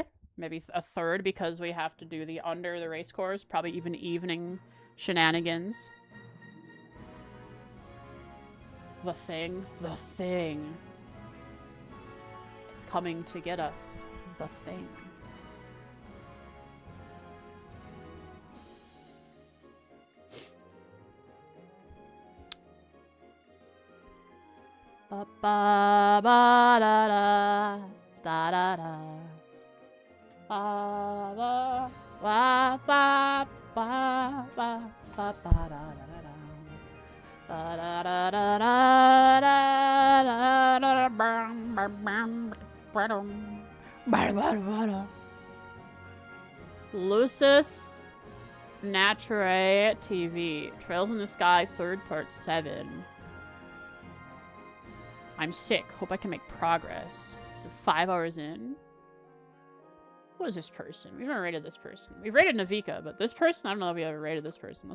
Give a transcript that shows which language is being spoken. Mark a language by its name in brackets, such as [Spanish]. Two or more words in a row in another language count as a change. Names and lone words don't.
[English] Maybe a third because we have to do the under the race course. Probably even evening shenanigans. The thing. The thing. It's coming to get us. The thing. Ba ba ba da da da da da ba ba ba ba ba ba ba ba da da da ba da da da da da da bam bam bam bam bam bam. Lucis Naturae TV Trails in the Sky 3rd Part 7. I'm sick. Hope I can make progress. We're 5 hours in. Who is this person? We've never rated this person. We've rated Navika, but this person, I don't know if we ever rated this person.